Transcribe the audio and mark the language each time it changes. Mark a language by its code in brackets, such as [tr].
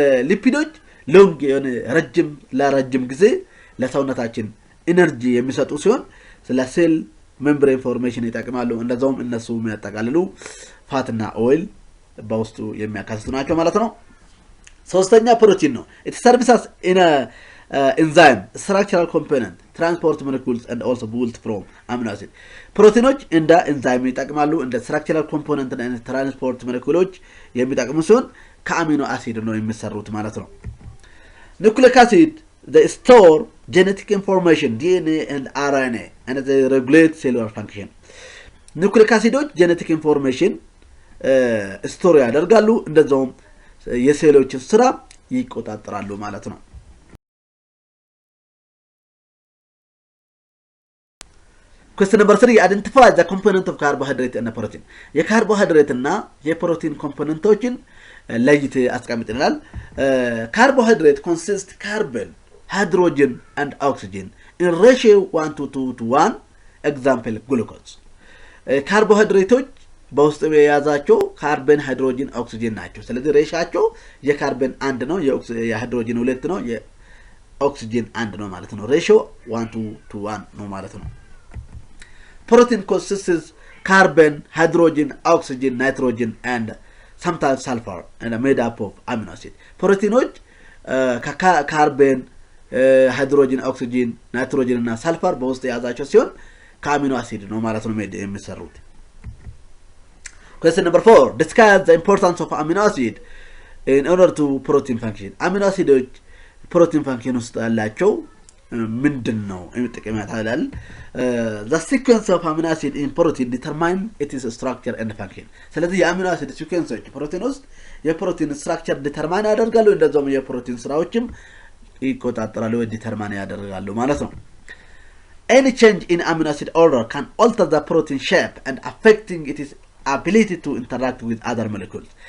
[am] ሊፒዶች ሎንግ የሆነ ለረጅም ጊዜ ለሰውነታችን ኤነርጂ የሚሰጡ ሲሆን ስለ ሴል ሜምብሬን ፎርሜሽን ይጠቅማሉ እንደዛውም እነሱ የሚያጠቃልሉ ፋትና ኦይል በውስጡ የሚያካትቱ ናቸው ማለት ነው ሶስተኛ ፕሮቲን ነው [en] it serves as in a enzyme, structural component, transport molecules, and also built from amino acid. [am] ፕሮቲኖች እንደ ኤንዛይም ይጠቅማሉ እንደ structural component እና transport molecules የሚጠቅሙ ሲሆን ከአሚኖ አሲድ ነው የሚሰሩት ማለት ነው። [en] nucleic acid they store genetic information DNA and RNA and they regulate cellular function. nucleic acidoች genetic information [am] ስቶር ያደርጋሉ እንደዛውም የሴሎችን ስራ ይቆጣጠራሉ ማለት ነው። [en] Question number 3 identify the component of carbohydrate and protein. [am] የካርቦሃይድሬት እና የፕሮቲን ኮምፖነንቶችን ለይት አስቀምጠናል። [en] carbohydrate consists carbon, hydrogen and oxygen in ratio 1:2:1 example glucose. [am] ካርቦሃይድሬቶች በውስጥ የያዛቸው ካርበን ሃይድሮጅን ኦክሲጅን ናቸው። ስለዚህ ሬሻቸው የካርበን 1 ነው የሃይድሮጅን 2 ነው የኦክሲጅን 1 ነው ማለት ነው። ሬሽዮ 1:1 ነው ማለት ነው። [en] protein consists carbon, hydrogen, oxygen, nitrogen and sometimes sulfur and made up of amino acid. [am] ፕሮቲኖች ከካርበን ሃይድሮጅን ኦክሲጅን ናይትሮጅን እና ሰልፈር በውስጥ የያዛቸው ሲሆን ከአሚኖ አሲድ ነው ማለት ነው የሚሰሩት። [en] Question number 4 discuss the importance of amino acid in order to protein function. [am] amino acidoች protein function ውስጥ ያላቸው ምንድነው የሚጠቀማት አይደል? [en] the sequence of amino acid in protein determine its structure and function. [am] ስለዚህ የአሚኖ አሲድ ሲኩዌንሶች ፕሮቲን ውስጥ የፕሮቲን ስትራክቸር ዲተርማይን ያደርጋሉ እንደዛውም የፕሮቲን ስራዎችም ይቆጣጠራሉ ወይ ዲተርማይን ያደርጋሉ ማለት ነው። [en] any change in amino acid order can alter the protein shape and affecting its ability to interact with other molecules.